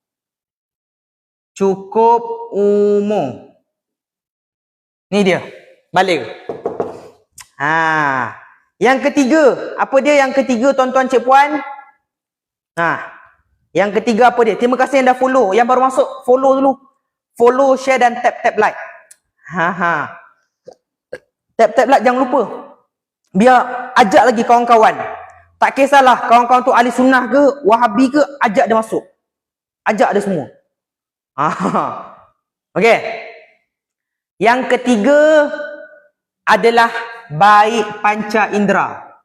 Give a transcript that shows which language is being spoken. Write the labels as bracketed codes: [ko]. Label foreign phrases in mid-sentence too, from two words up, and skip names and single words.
[ms] Cukup umur. Ni dia, baligh. Yang ketiga, apa dia yang ketiga tuan-tuan cik puan? Yang ketiga apa dia? Terima kasih yang dah follow. Yang baru masuk, follow dulu. [en] Follow, share [ms] dan [en] tap-tap like. Tap-tap like [ms] jangan lupa. Biar ajak lagi kawan-kawan. Tak kisahlah kawan-kawan tu ahli sunnah ke, wahabi ke, ajak dia masuk. Ajak dia semua. Okey. Yang ketiga adalah baik panca indera.